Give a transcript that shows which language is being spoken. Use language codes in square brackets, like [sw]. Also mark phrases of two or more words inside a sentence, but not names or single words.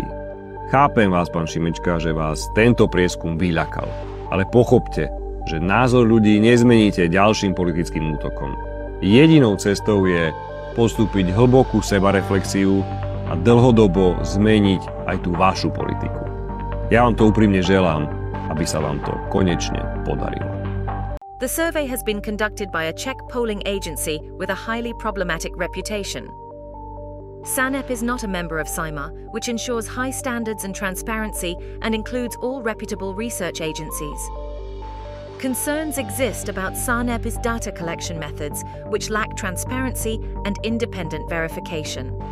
[sk] Chápem vás, pán Šimečka, že vás tento prieskum vyľakal, ale pochopte, že názor ľudí nezmeníte ďalším politickým útokom. Jedinou cestou je postúpiť hlbokú sebareflexiu a dlhodobo zmeniť aj tú vašu politiku. Ja vám to úprimne želám, aby sa vám to konečne podarilo. [en] The survey has been conducted by a Czech polling agency with a highly problematic reputation. SANEP is not a member of CIMA, which ensures high standards and transparency and includes all reputable research agencies. Concerns exist about SANEP's data collection methods, which lack transparency and independent verification.